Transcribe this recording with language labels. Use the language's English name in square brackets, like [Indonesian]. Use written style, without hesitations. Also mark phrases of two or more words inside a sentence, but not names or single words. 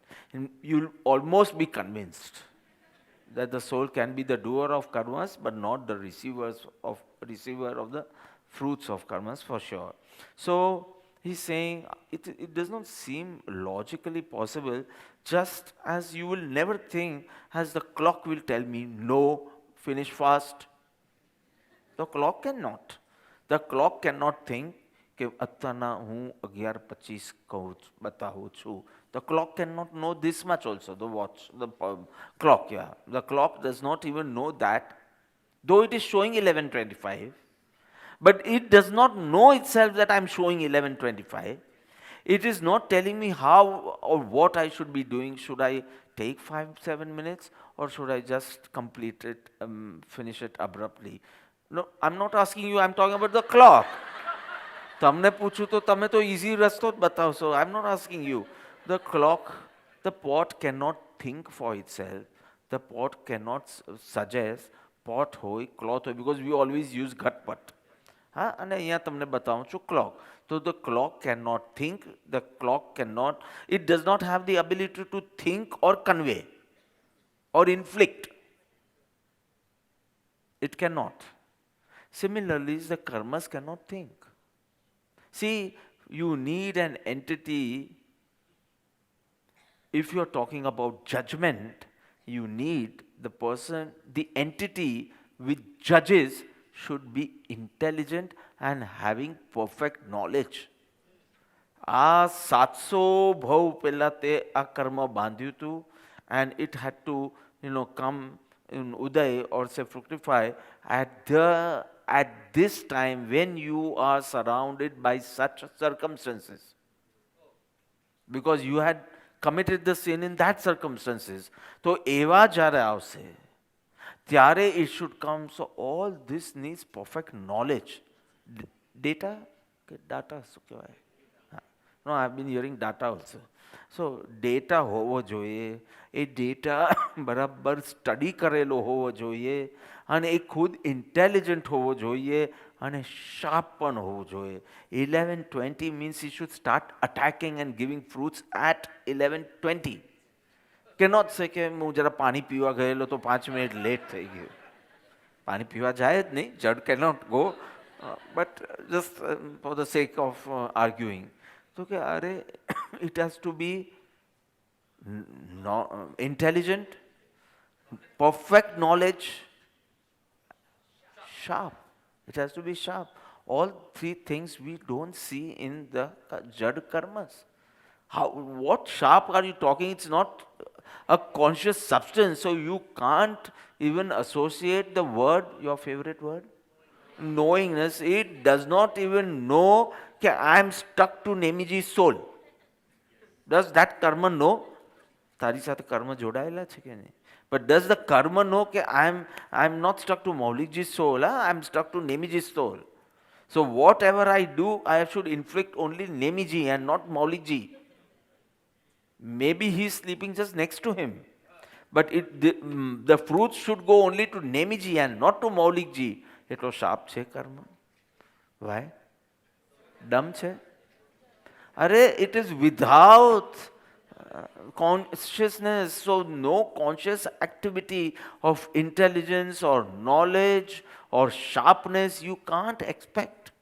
[English] And you'll almost be convinced that the soul can be the doer of karmas, but not the receiver of the fruits of karmas for sure. So he's saying it does not seem logically possible, just as you will never think as the clock will tell me, no, finish fast. The clock cannot. The clock cannot think [Gujarati] કે અત્યારના હું 11:25 બતાવું છું. [English] The clock cannot know this much also, the watch, the clock, yeah. The clock does not even know that, though it is showing 11:25, but it does not know itself that I'm showing 11:25. It is not telling me how or what I should be doing. Should I take 5-7 minutes or should I just complete it, finish it abruptly? No, I'm not asking you, I'm talking about the clock. [Gujarati] તમને પૂછું તો તમે તો easy રસ્તો જ બતાવશો. [English] I'm not asking you. The clock, the pot cannot think for itself. The pot cannot suggest pot હોય, cloth હોય, because we always use ઘટપટ. [Gujarati] હા, અને અહીંયા તમને બતાવું છું clock. [English] So the clock cannot think, the clock cannot, it does not have the ability to think or convey or inflict. It cannot. Similarly, the karmas cannot think. See, you need an entity. If you're talking about judgment, you need the person, the entity which judges should be intelligent and having perfect knowledge. [Gujarati] આ 700 ભવ પહેલા તે આ કર્મ બાંધ્યું હતું, [English] and it had to come in uday or say fructify at this time when you are surrounded by such circumstances, because you had committed the sin in that circumstances. So [Gujarati] એવા જ્યારે આવશે ત્યારે [English] it should come. So all this needs perfect knowledge. [Gujarati] Data શું કહેવાય? [English] No, I've been hearing data also. [Gujarati] So data હોવો જોઈએ, એ ડેટા બરાબર સ્ટડી કરેલો હોવો જોઈએ, અને એ ખુદ ઇન્ટેલિજન્ટ હોવો જોઈએ, અને શાર્પ પણ હોવો જોઈએ. [English] 11:20 means he should start attacking and giving fruits at 11:20. Cannot say [Gujarati] કે હું જરા પાણી પીવા ગયેલો તો 5 મિનિટ લેટ થઈ ગયો. પાણી પીવા જાય જ નહીં, જડ [English] cannot go, but just for the sake of arguing. So it has to be intelligent, perfect knowledge, sharp. It has to be sharp. All three things we don't see in the jad karmas. What sharp are you talking? It's not a conscious substance, so you can't even associate the word, your favorite word, knowingness. It does not even know that I am stuck to Nemiji's soul. Does that karma know? [Gujarati] તારી સાથે કર્મ જોડાયેલા છે કે નહીં? [English] But does the karma know that I'm not stuck to Maulikji's soul, I'm stuck to Nemiji's soul. So whatever I do, I should inflict only Nemiji and not Maulikji. Maybe he's sleeping just next to him, but the fruits should go only to Nemiji and not to Maulikji. [Gujarati] એટલો શાપ છે કર્મ? [English] Why? Dumb છે? [Gujarati] અરે, [English] it is without consciousness, so no conscious activity of intelligence or knowledge or sharpness you can't expect.